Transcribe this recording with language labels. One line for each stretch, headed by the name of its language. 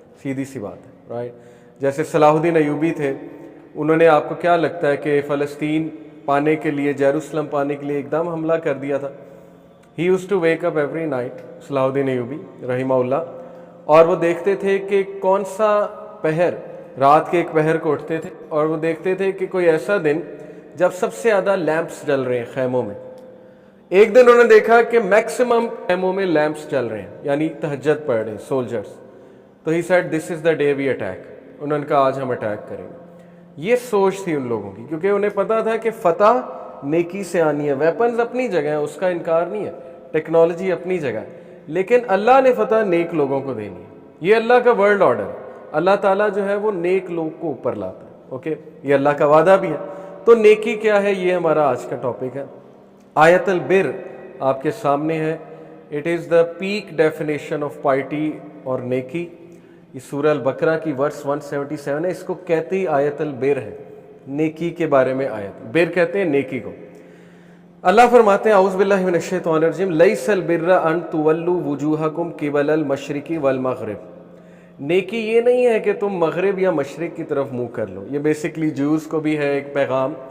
Urdu: سیدھی سی بات ہے, رائٹ. جیسے صلاح الدین ایوبی تھے, انہوں نے, آپ کو کیا لگتا ہے کہ فلسطین پانے کے لیے, یروشلم پانے کے لیے ایک دم حملہ کر دیا تھا؟
English: he use to wake up every night,
Urdu: صلاح الدین ایوبی رحمہ اللہ, اور وہ دیکھتے تھے کہ کون سا پہر, رات کے ایک پہر کو اٹھتے تھے اور وہ دیکھتے تھے کہ کوئی ایسا دن جب سب سے زیادہ لیمپس جل رہے ہیں خیموں میں. ایک دن انہوں نے دیکھا کہ میکسیمم خیموں میں لیمپس جل رہے ہیں, یعنی تہجد پڑھ رہے ہیں سولجرز.
English: تو he said this is the day we attack.
Urdu: انہوں نے کہا آج ہم اٹیک کریں گے. یہ سوچ تھی ان لوگوں کی, کیونکہ انہیں پتا تھا کہ فتح نیکی سے آنی ہے. ویپنز اپنی جگہ ہیں, اس کا انکار نہیں ہے, ٹیکنالوجی اپنی جگہ ہے, لیکن اللہ نے فتح نیک لوگوں کو دینی ہے. یہ اللہ کا ورلڈ آرڈر ہے. اللہ تعالیٰ جو ہے وہ نیک لوگ کو اوپر لاتا ہے. اوکے, یہ اللہ کا وعدہ بھی ہے. تو نیکی کیا ہے, یہ ہمارا آج کا ٹاپک ہے. آیت البر آپ کے سامنے ہے.
English: it is the peak definition of piety
Urdu: اور نیکی. یہ سورہ البقرہ کی ورس 177 ہے. اس کو کہتے ہی آیت البر ہے, نیکی کے بارے میں آیت. بر کہتے ہیں نیکی کو. اللہ فرماتے ہیں
Arabic: اعوذ باللہ من الشیطان الرجیم لیس البر ان تولوا وجوہکم قبل المشرق والمغرب.
Urdu: نیکی یہ نہیں ہے کہ تم مغرب یا مشرق کی طرف منہ کر لو. یہ بیسکلی جوز کو بھی ہے ایک پیغام.